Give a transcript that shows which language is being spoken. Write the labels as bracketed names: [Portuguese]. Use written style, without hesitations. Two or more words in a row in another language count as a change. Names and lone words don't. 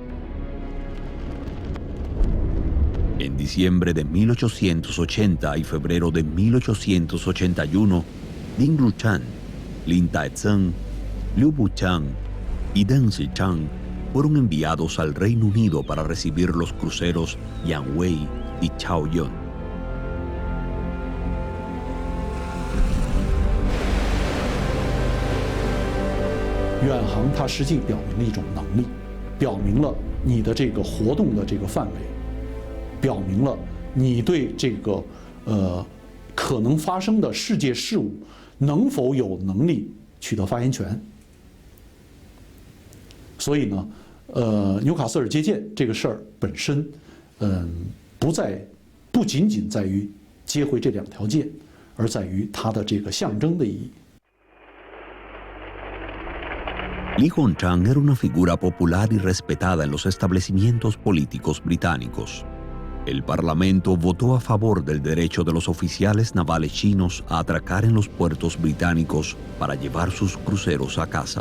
[Spanish] En diciembre de 1880 y febrero de 1881, Ding Ruchan, Lin Taezong, Liu Buchang y Deng Xichang fueron enviados al Reino Unido para recibir los cruceros Yang Wei y Chaoyuan. [Chinese] 远航它实际表明了一种能力，表明了你的这个活动的这个范围，表明了你对这个可能发生的世界事物能否有能力取得发言权。所以呢，纽卡斯尔接舰这个事儿本身，不仅仅在于接回这2条舰，而在于它的这个象征的意义。 [Spanish] Li Hongzhang era una figura popular y respetada en los establecimientos políticos británicos. El Parlamento votó a favor del derecho de los oficiales navales chinos a atracar en los puertos británicos para llevar sus cruceros a casa.